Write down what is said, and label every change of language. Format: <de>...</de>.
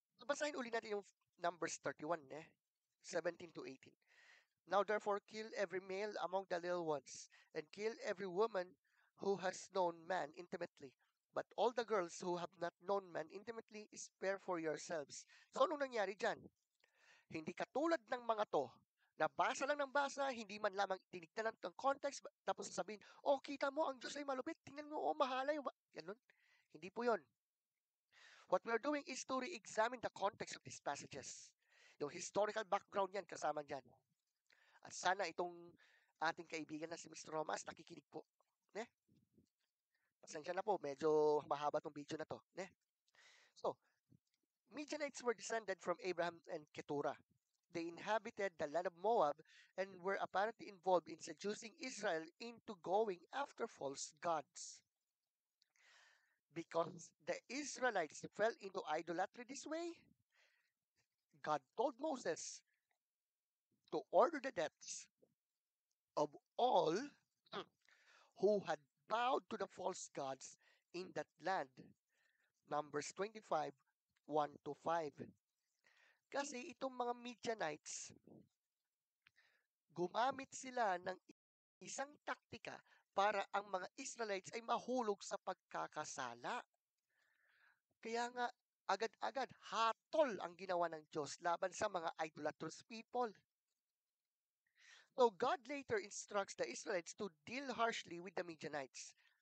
<tl>Basahin uli natin yung Numbers 31, 17 to 18.</tl> <en>Now therefore kill every male among the little ones, and kill every woman who has known man intimately. But all the girls who have not known man intimately, spare for yourselves.</en> <tl>So anong nangyari dyan? Hindi katulad ng mga to, na basa lang ng basa, hindi man lamang tinignan ng context, tapos sasabihin, oh, kita mo, ang Diyos ay malupit, tingnan mo, oh, mahalay. Ganun. Hindi po yon.</tl> <en>What we are doing is to re-examine the context of these passages.</en> <tl>Yung historical background yan, kasama dyan. At sana itong ating kaibigan na si Mr. Romas, nakikinig po. Ne? Pasensya na po, medyo mahaba tong video na to. Ne?</tl> <en>So, Midianites were descended from Abraham and Keturah. They inhabited the land of Moab and were apparently involved in seducing Israel into going after false gods. Because the Israelites fell into idolatry this way, God told Moses to order the deaths of all who had bowed to the false gods in that land. Numbers 25, 1 to 5.</en> <tl>Kasi itong mga Midianites, gumamit sila ng isang taktika para ang mga Israelites ay mahulog sa pagkakasala. Kaya nga, agad-agad, hatol ang ginawa ng Diyos laban sa mga idolatrous people.</tl> <en>So God later instructs the Israelites to deal harshly with the Midianites.</en>